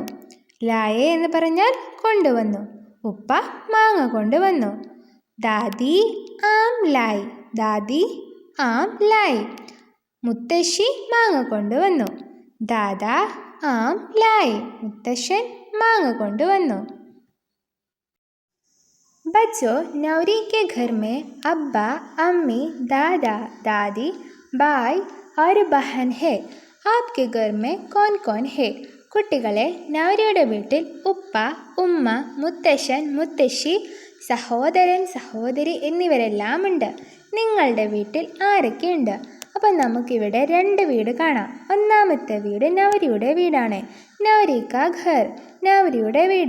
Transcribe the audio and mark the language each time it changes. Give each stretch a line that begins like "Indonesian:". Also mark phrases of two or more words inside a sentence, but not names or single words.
Malayalam: ലായേ എന്ന് പറഞ്ഞാൽ കൊണ്ടുവന്നു, ഉപ്പ മാങ്ങ കൊണ്ടുവന്നു.
Hindi: दादी आम लाई, दादी आम लाई,
Malayalam: മുത്തശ്ശി മാങ്ങ കൊണ്ടുവന്നു.
Hindi: दादा आम लाई,
Malayalam: മുത്തശ്ശൻ മാങ്ങ കൊണ്ടുവന്നു.
Hindi: बच्चों, नौरी के घर में अब्बा, अम्मी, दादा, दादी, भाई और बहन है. आपके घर में कौन कौन है?
Malayalam: കുട്ടികളെ, നൗരിയുടെ വീട്ടിൽ ഉപ്പ, ഉമ്മ, മുത്തശ്ശൻ, മുത്തശ്ശി, സഹോദരൻ, സഹോദരി എന്നിവരെല്ലാം ഉണ്ട്. നിങ്ങളുടെ വീട്ടിൽ ആരൊക്കെയുണ്ട്? അപ്പം നമുക്കിവിടെ രണ്ട് വീട് കാണാം. ഒന്നാമത്തെ വീട് നൗരിയുടെ വീടാണ്.
Hindi: नौरी का घर,
Malayalam: നൗരിയുടെ വീട്.